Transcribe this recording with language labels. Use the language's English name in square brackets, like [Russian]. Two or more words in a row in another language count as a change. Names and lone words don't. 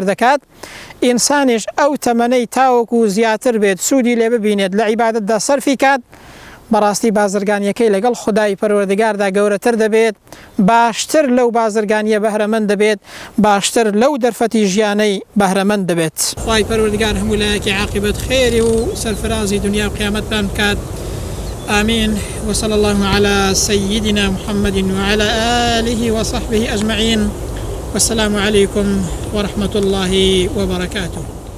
[Central Kurdish] دەکات ئینسانیش ئەو تەمەنەی تاوەکو زیاتر بێت سوودی لێ ببینێت لە عیبادەتدا سەرفی کات بەڕاستی بازرگانیەکەی لەگەڵ خودای پەروەردگاردا گەورەتر دەبێت باشتر لەو بازرگانیە بەهرەمەند دەبێت باشتر لەو دەرفەتی ژیانەی بەهرەمەند دەبێت خوای پەروەردگار هەموو لایەکی عاقبەت خێری و سەرفرازی دنیا و قیامەتمان بکات [Arabic] آمين وصلى الله على سيدنا محمد وعلى آله وصحبه أجمعين والسلام عليكم ورحمة الله وبركاته